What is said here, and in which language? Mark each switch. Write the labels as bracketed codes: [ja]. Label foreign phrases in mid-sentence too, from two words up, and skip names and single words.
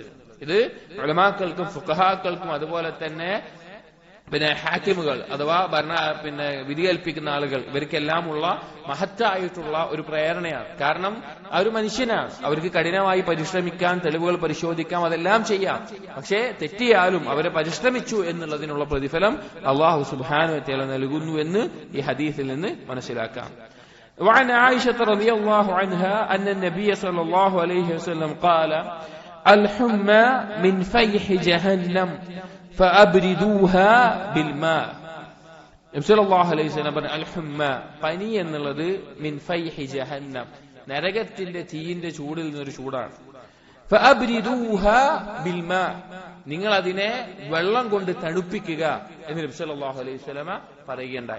[ml] ഇത് ഉലമാക്കൾക്കും ഫുഖഹാക്കൾക്കും അതുപോലെ തന്നെ ഹാക്കിമുകൾ അഥവാ വിധി കൽപ്പിക്കുന്ന ആളുകൾ, ഇവർക്കെല്ലാമുള്ള മഹത്തായിട്ടുള്ള ഒരു പ്രേരണയാണ്. കാരണം ഒരു മനുഷ്യനാണ്, അവർക്ക് കഠിനമായി പരിശ്രമിക്കാൻ, തെളിവുകൾ പരിശോധിക്കാം, അതെല്ലാം ചെയ്യാം. പക്ഷേ തെറ്റിയാലും അവരെ പരിശ്രമിച്ചു എന്നുള്ളതിനുള്ള പ്രതിഫലം [ar] الله سبحانه و تعالى [ml] നൽകുന്നു എന്ന് ഈ ഹദീസിൽ നിന്ന് മനസ്സിലാക്കാം. [ar] وعن عائشة رضي الله عنها أن النبي صلى الله عليه وسلم قال الحمى من فيح جهنم فأبردوها بالماء. [ml] നബി [ar] صلى الله عليه وسلم [ml] പറഞ്ഞു, അൽഹുമ്മ, പനി എന്നുള്ളത് [ar] من فيح جهنم, [ml] നരകത്തിന്റെ തീയിന്റെ ചൂടിൽ നിന്നൊരു ചൂടാണ്. [ar] فأبردوها بالماء, [ml] നിങ്ങൾ അതിനെ വെള്ളം കൊണ്ട് തണുപ്പിക്കുക എന്ന് നബി [ar] صلى الله عليه وسلم [ml] പറയുകയുണ്ടായി.